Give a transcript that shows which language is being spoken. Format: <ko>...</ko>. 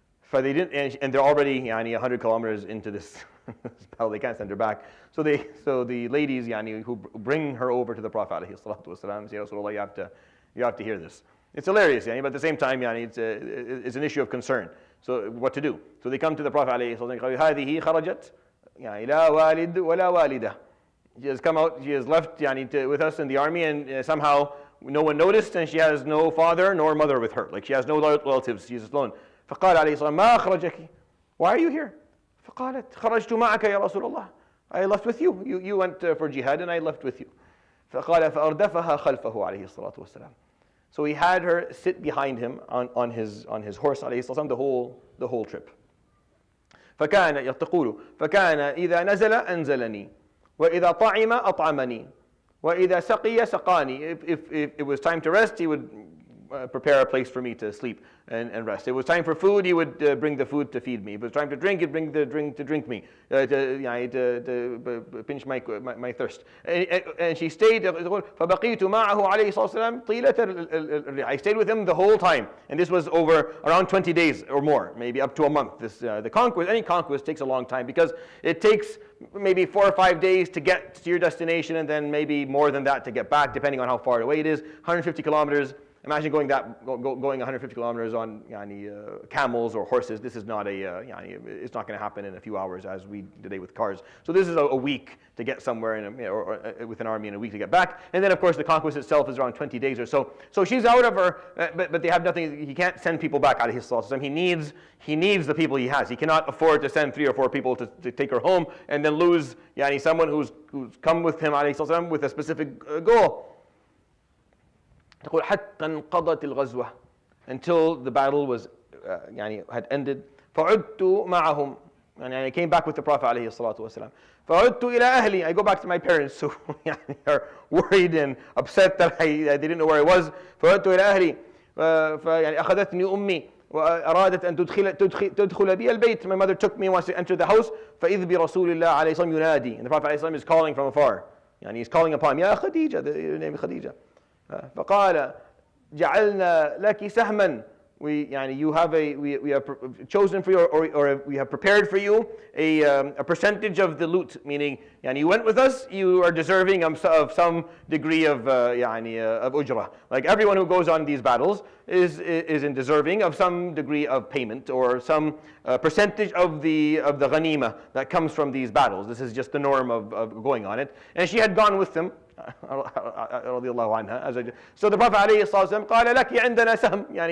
<en>But they didn't, and they're already 100 kilometers into this battle. They can't send her back. So the ladies who bring her over to the Prophet alayhi salatu say, Rasulullah, you have to hear this. It's hilarious, but at the same time, it's an issue of concern. So what to do? So they come to the Prophet ﷺ,</en> <ar>هذه خرجت يعني لا والد ولا والدة.</ar> <en>She has come out, she has left with us in the army, and somehow no one noticed, and she has no father nor mother with her. Like she has no relatives, she's alone.</en> <ar>فقال عليه الصلاة والسلام ما أخرجك?</ar> <en>Why are you here?</en> <ar>فقالت خرجت معك يا رسول الله.</ar> <en>I left with you. You went for jihad and I left with you.</en> <ar>فقال فأردفها خلفه عليه الصلاة والسلام.</ar> <en>So he had her sit behind him on his horse</en> <ar>عليه الصلاة والسلام</ar> <en>the whole trip.</en> <ar>تقول فكان إذا نزل أنزلني وإذا طعم أطعمني وإذا سقي سقاني.</ar> <en>If it was time to rest, he would prepare a place for me to sleep and rest. It was time for food, he would bring the food to feed me. If it was time to drink, he'd bring the drink to drink me, to pinch my thirst. And she stayed.</en> <ar>فبقيت معه عليه الصلاة والسلام طيلة الرحلة.</ar> <en>I stayed with him the whole time, and this was over around 20 days or more, maybe up to a month. The conquest, any conquest takes a long time because it takes maybe 4 or 5 days to get to your destination, and then maybe more than that to get back, depending on how far away it is. 150 kilometers. Imagine going 150 kilometers on camels or horses. This is not it's not going to happen in a few hours as we today with cars. So this is a week to get somewhere or with an army, and a week to get back. And then of course the conquest itself is around 20 days or so. So she's out of her, but they have nothing. He can't send people back out of his system. He needs the people he has. He cannot afford to send 3 or 4 people to take her home and then lose someone who's come with him with a specific goal.</en> <ar>تقول حتى انقضت الغزوة,</ar> <en>until the battle was had ended.</en> <ar>فعدت معهم,</ar> <en>and I came back with the Prophet</en> <ar>عليه الصلاة والسلام. فعدت إلى أهلي,</ar> <en>I go back to my parents who are worried and upset that they didn't know where I was.</en> <ar>فعدت إلى أهلي أخذتني أمي وأرادت أن تدخل بي البيت.</ar> <en>My mother took me and wants to enter the house.</en> <ar>فإذ برسول الله عليه الصلاة والسلام ينادي,</ar> <en>and the Prophet</en> <ar>عليه الصلاة والسلام</ar> <en>is calling from afar. He's calling upon me,</en> <ar>يا خديجة,</ar> <en>the name is Khadija.</en> <ar>فقال جعلنا لك سهما.</ar> <en>We have chosen for you, or we have prepared for you a percentage of the loot. Meaning, you went with us, you are deserving of some degree of ujrah. Like everyone who goes on these battles is in deserving of some degree of payment or some percentage of the ghanima that comes from these battles. This is just the norm of going on it. And she had gone with them.</en> <ar>رضي الله عنها.</ar> <en>So the Prophet</en> <ar>عليه الصلاة والسلام قال لك عندنا سهم.</ar>